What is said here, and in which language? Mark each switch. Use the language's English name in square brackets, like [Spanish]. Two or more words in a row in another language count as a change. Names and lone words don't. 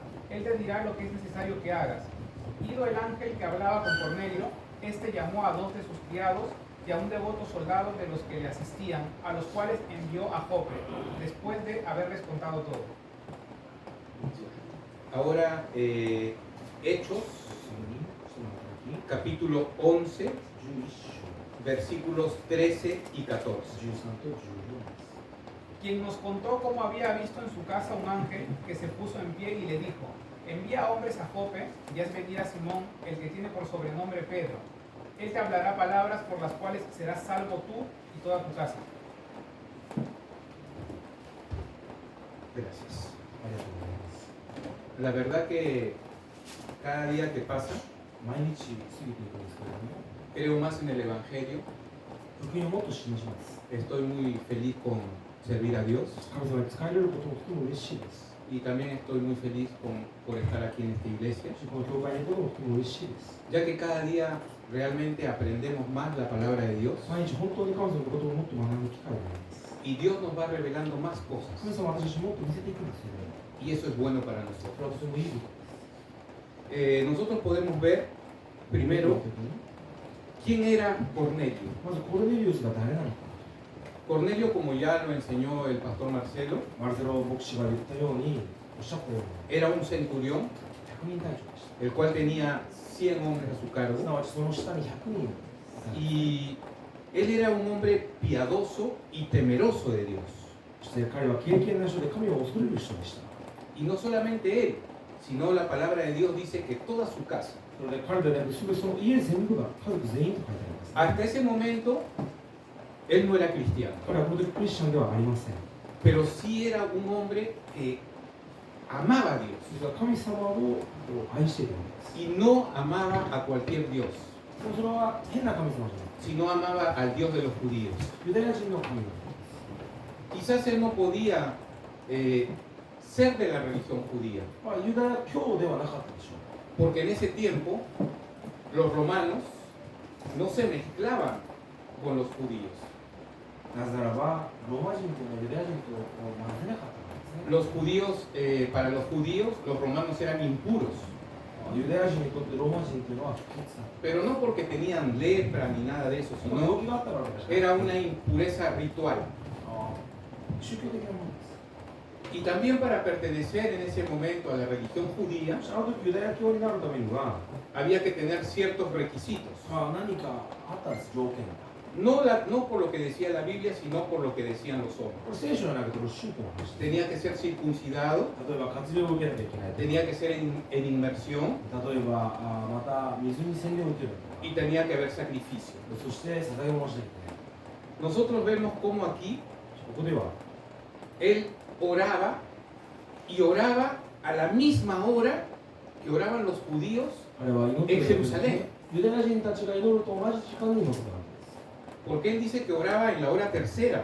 [Spanish] Él te dirá lo que es necesario que hagas. Ido el ángel que hablaba con Cornelio, este llamó a 2 de sus criados y a un devoto soldado de los que le asistían, a los cuales envió a Jope, después de haberles contado todo. Ahora, Hechos [Japanese] 書の働き、 [Spanish] capítulo 11, [Japanese] 11章、 [Spanish] versículos 13 y 14. [Japanese] 13 と14です。 [Spanish] Quien nos contó cómo había visto en su casa un ángel que se puso en pie y le dijo: envía hombres a Jope y haz venir a Simón, el que tiene por sobrenombre Pedro. Él te hablará palabras por las cuales serás salvo tú y toda tu casa. Gracias. [Japanese] ありがとうございます。 [Spanish] La verdad que cada día que pasa, [Japanese] 毎日過ぎていくんですけれども、 [Spanish] creo más en el Evangelio. [Japanese] 福音をもっと信じます。 [Spanish] Estoy muy feliz con servir a Dios [Japanese] 神様に使えることもとても嬉しいです。 [Spanish] y también estoy muy feliz por estar aquí en esta iglesia, [Japanese] この教会にいることもとても嬉しいです。 [Spanish] ya que cada día realmente aprendemos más la palabra de Dios [Japanese] 毎日本当に神様のことをもっと学ぶ機会があります。 [Spanish] y Dios nos va revelando más cosas [Japanese] 神様は私たちもっと見せていくんですよね。 [Spanish] y eso es bueno para [Japanese] そ [Spanish] nosotros. [Japanese] れはとてもいいことです。 [Spanish] Nosotros podemos ver primero quién era Cornelio. [Japanese] まずコルネリウスが誰なのか。 [Spanish] Cornelio, como ya lo enseñó el pastor Marcelo, [Japanese] マルセロ牧師が言ったように、おっしゃったように、 [Spanish] era un centurión [Japanese] 100 人隊長でし [Spanish] el cual tenía 100 hombres a su [Japanese] た。す [Spanish] cargo [Japanese] なわちその下に100人。 [Spanish] y él era un hombre piadoso y temeroso de Dios. [Japanese] そして彼は敬虔な人で神を恐れる人でした。 [Spanish] Y no solamente él, sino la palabra de Dios dice que toda su casa. [Japanese] それで彼ではなく、その家全部が家族全員と書いてあります、 [Spanish] Hasta ese momento, él no era cristiano, [Japanese] 彼はこの時クリスチャンではありません。 [Spanish] pero sí era un hombre que amaba a Dios [Japanese] それが神様を愛しているんです。 [Spanish] y no amaba a cualquier Dios, [Japanese] でもそれは変な神様じゃない。 [Spanish] sino amaba al Dios de los judíos. [Japanese] ユダヤ人の神なんです。 [Spanish] Quizás él no podía ser de la religión judía, [Japanese] まあ、ユダヤ教ではなかったでしょう。 [Spanish] porque en ese tiempo los romanos no se mezclaban con los judíos. [Japanese] なぜならば、ローマ人というのはユダヤ人と混ぜなかったからですね。 [Spanish] Los judíos, para los judíos, los romanos eran impuros, [Japanese] ユダヤ人にとってローマ人というのは不潔だ。 [Spanish] pero no porque tenían lepra ni nada de eso, [Japanese] その動 [Spanish] sino [Japanese] 機があったからですね。 [Spanish] era una impureza ritual. [Japanese] 宗教的なものです。 [Spanish] Y también para pertenecer en ese momento a la religión judía [Japanese] あの時ユダヤ教になるためには、 [Spanish] había que tener ciertos requisitos. [Japanese] 何かあったんです、条件が。 [Spanish] No por lo que decía la Biblia, sino por lo que decían los [Japanese] こ [Spanish] hombres. [Japanese] れ聖書じゃなくて、これ宗教の話で。 [Spanish] Tenía que ser circuncidado, [Japanese] 例えば活用を受けなきゃいけない。 [Spanish] tenía que ser en inmersión [Japanese] 例えばまた水に洗礼を受けるとか。 [Spanish] y tenía que haber sacrificio. [Japanese] そして捧げ物をしなきゃいけない。 [Spanish] Nosotros vemos cómo aquí [Japanese] ここでは [Spanish] él oraba y oraba a la misma hora que oraban los judíos [Japanese] 彼は祈っている [Spanish] en Jerusalén. [Japanese] ユダヤ人たちが祈ると同じ時間に祈ってたんです。 [Spanish] Porque él dice que oraba en la hora tercera